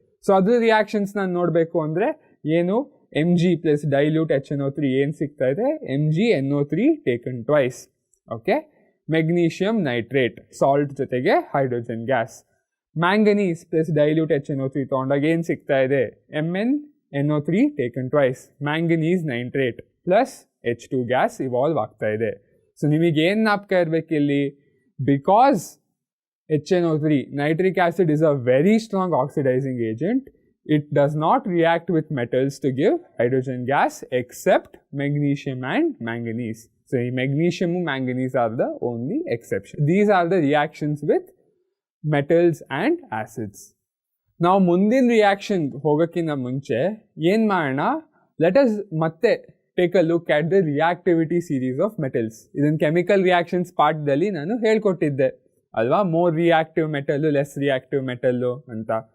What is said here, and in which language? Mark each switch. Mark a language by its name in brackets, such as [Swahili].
[Kannada] So ಅದ್ರ reactions ನಾನು ನೋಡಬೇಕು ಅಂದರೆ ಏನು, Mg ಪ್ಲಸ್ ಡೈಲ್ಯೂಟ್ HNO3 ಏನು ಸಿಗ್ತಾ ಇದೆ, MgNO3 [English] taken twice, [Kannada] okay. Magnesium nitrate salt ಜೊತೆಗೆ hydrogen gas. Manganese plus dilute HNO3 ತೊಗೊಂಡಾಗ ಏನು ಸಿಗ್ತಾ ಇದೆ, MnNO3 [English] taken twice, [Kannada] manganese nitrate plus H2 gas evolve ಆಗ್ತಾ ಇದೆ. ಸೊ ನಿಮಗೇನು ಜ್ಞಾಪಕ ಇರಬೇಕು ಇಲ್ಲಿ, [English] Because HNO3 nitric acid is a very strong oxidizing agent, it does not react with metals to give hydrogen gas except magnesium and manganese. So magnesium and manganese are the only exception. These are the reactions with metals and acids. Now [Kannada] ಮುಂದಿನ reaction ಹೋಗೋಕ್ಕಿಂತ ಮುಂಚೆ ಏನು ಮಾಡೋಣ, [English] Let us ಮತ್ತೆ take a look at the reactivity series of metals. [Kannada] ಇದನ್ನು chemical reactions ಪಾರ್ಟ್ದಲ್ಲಿ ನಾನು ಹೇಳ್ಕೊಟ್ಟಿದ್ದೆ ಅಲ್ವಾ, more reactive metal, less reactive metal ಅಂತ.